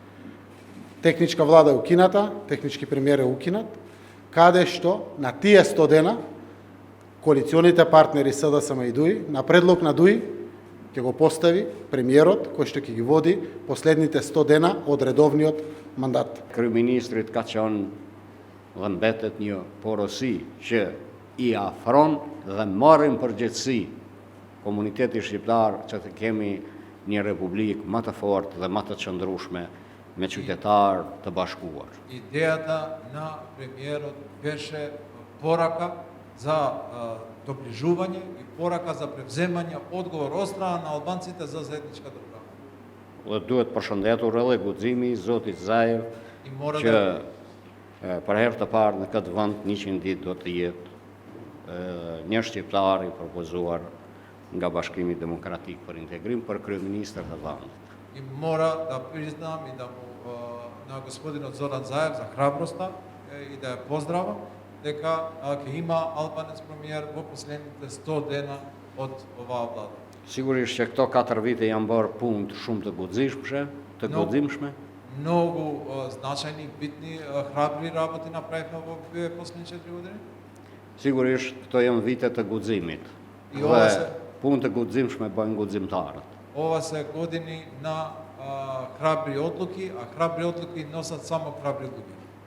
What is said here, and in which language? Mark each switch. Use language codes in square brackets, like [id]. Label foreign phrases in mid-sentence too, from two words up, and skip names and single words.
[mk] Техничка влада е укината, технички премиер е укинат, каде што на тие 100 дена коалиционите партнери СДСМ и ДУИ, на предлог на ДУИ, ќе го постави премиерот кој што ќе ги води последните 100 dena од редовниот мандат. [sq] Kryeministrit ka qenë dhe mbetet një porosi që i afron dhe marrin përgjegjësi komuniteti shqiptar që të kemi një republikë më të fortë dhe më të qëndrueshme me qytetar të bashkuar. [mk] Идеята на премиерот беше порака за доближување и порака за превземање одговор од страна на албанците за заедничка држава. [sq] Dhe duhet përshëndetur edhe guximi i zotit Zaev [mk] И мора [sq] që [mk] да [sq] për herë të parë në këtë vend 100 ditë do të jetë një shqiptar i propozuar nga Bashkimi Demokratik për Integrim për kryeministër të vendit. [mk] И мора да признам и да му на господинот Зоран Заев за храброста и да ја поздравам дека ќе има албанец премиер во последните 100 dena од оваа влада. [sq] Sigurisht që këto 4 vite janë bërë punë të shumë të guximshme. [mk] Многу значајни, битни, храбри работи направивме во последните 4 години. [sq] Sigurisht këto janë vite të guximit. [mk] И ова [sq] Dhe [mk] се [sq] punë të guximshme bëjnë guximtarët. [mk] ова се години на храбри одлуки, а храбри одлуки носат само храбри луѓе.